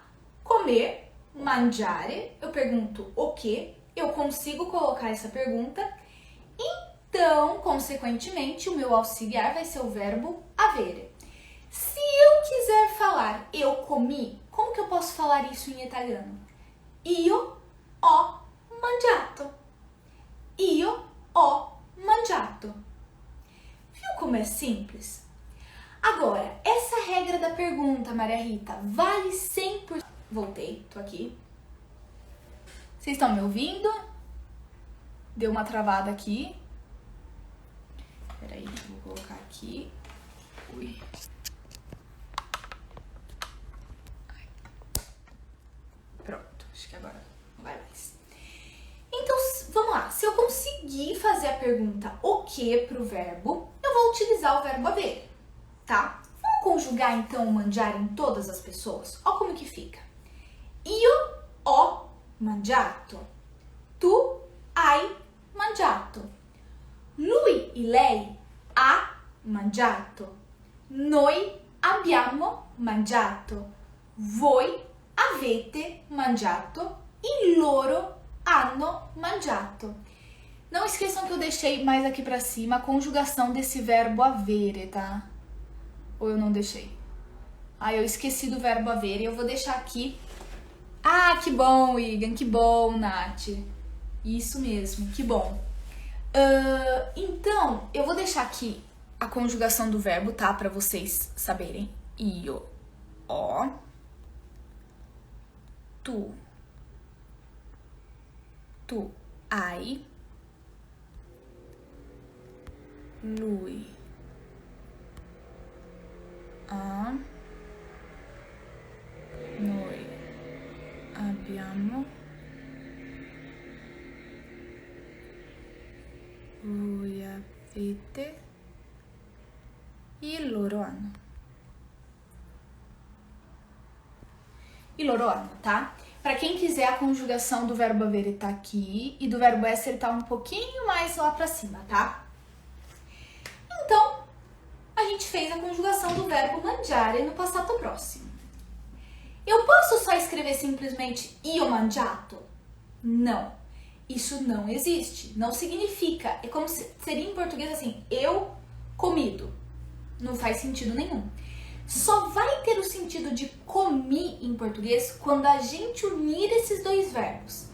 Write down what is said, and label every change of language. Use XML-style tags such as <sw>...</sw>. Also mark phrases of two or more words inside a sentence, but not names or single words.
<pt>Comer, mangiare, eu pergunto o quê? Eu consigo colocar essa pergunta em Então, consequentemente, o meu auxiliar vai ser o verbo avere. Se eu quiser falar eu comi, como que eu posso falar isso em italiano?</pt> <it>Io ho mangiato. Io ho mangiato.</it> <pt>Viu como é simples? Agora, essa regra da pergunta, Maria Rita, vale 100%. Voltei, tô aqui. Vocês estão me ouvindo? Deu uma travada aqui. Peraí, vou colocar aqui. Ui. Pronto, acho que agora não vai mais. Então, vamos lá. Se eu conseguir fazer a pergunta o que pro verbo, eu vou utilizar o verbo avere, tá? Vamos conjugar, então, o mangiare em todas as pessoas? Olha como que fica.</pt> <it>Io ho mangiato. Tu hai mangiato. Lui e lei ha mangiato. Noi abbiamo mangiato. Voi avete mangiato. E loro hanno mangiato.</it> <pt>Não esqueçam que eu deixei mais aqui pra cima a conjugação desse verbo avere, tá? Ou eu não deixei? Ah, eu esqueci do verbo avere. Eu vou deixar aqui. Ah, que bom, Igan. Que bom, Nath. Isso mesmo, que bom. Então, eu vou deixar aqui a conjugação do verbo, tá? Pra vocês saberem.</pt> <it>Io ho. Tu hai. Lui ha. Noi abbiamo. Voi avete. E loro hanno. E loro hanno,</it> <pt>tá? Para quem quiser, a conjugação do verbo avere tá aqui e do verbo essere tá um pouquinho mais lá para cima, tá? Então, a gente fez a conjugação do verbo mangiare no</pt> <it>passato próximo.</it> <pt>Eu posso só escrever simplesmente</pt> <it>io mangiato?</it> <pt>Não. Isso não existe. Não significa. É como se seria em português assim, eu comido. Não faz sentido nenhum. Só vai ter o sentido de comi em português quando a gente unir esses dois verbos.</pt>